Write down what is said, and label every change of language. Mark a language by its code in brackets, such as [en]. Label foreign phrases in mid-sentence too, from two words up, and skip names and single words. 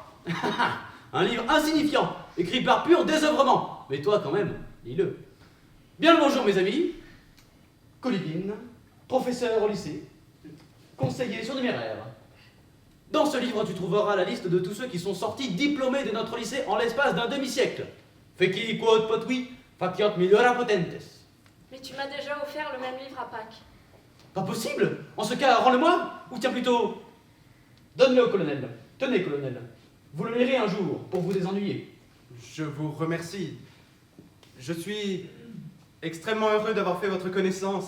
[fr] Un livre insignifiant, écrit par pur désœuvrement. Mais toi quand même, lis-le. Bien le bonjour mes amis. Kolybine, professeur au lycée, conseiller surnuméraire. Dans ce livre, tu trouveras la liste de tous ceux qui sont sortis diplômés de notre lycée en l'espace d'un demi-siècle. [la] Feci quod potui, faciat meliora potentes. [fr] Mais tu m'as déjà offert le même livre à Pâques. Pas possible. En ce cas, rends-le-moi. Ou tiens plutôt, donne-le au colonel. Tenez, colonel. Vous le lirez un jour pour vous désennuyer. Je vous remercie. Je suis extrêmement heureux d'avoir fait votre connaissance.